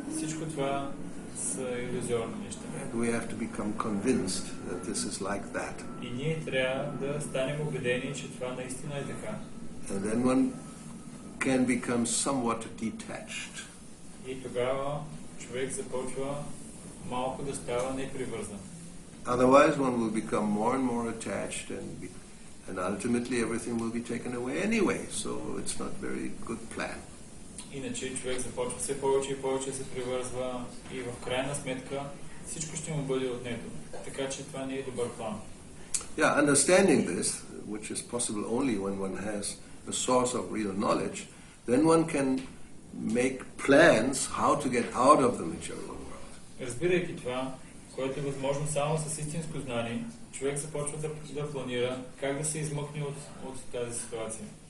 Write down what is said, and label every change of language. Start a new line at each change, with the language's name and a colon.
Bulgarian: Всичко това са илюзорни неща.
English: We have to become convinced that this is like that.
Bulgarian: И ние трябва да станем убедени, че това наистина е така.
English: And then one can become somewhat detached.
Bulgarian: И тогава човек започва малко да става непривързан.
English: Otherwise one will become more and more attached and ultimately everything will be taken away anyway. So it's not very good plan.
Bulgarian: Иначе човек започва все повече и повече да се привързва и в крайна сметка всичко ще му бъде отнето. Така че това не е добър план.
English: Yeah, understanding this, which is possible only when one has a source of real knowledge, then one can make plans how to get out of the material world.
Bulgarian: Разбирайки това, което е възможно само с истинско знание, човек започва да планира как да се измъкне от тази ситуация.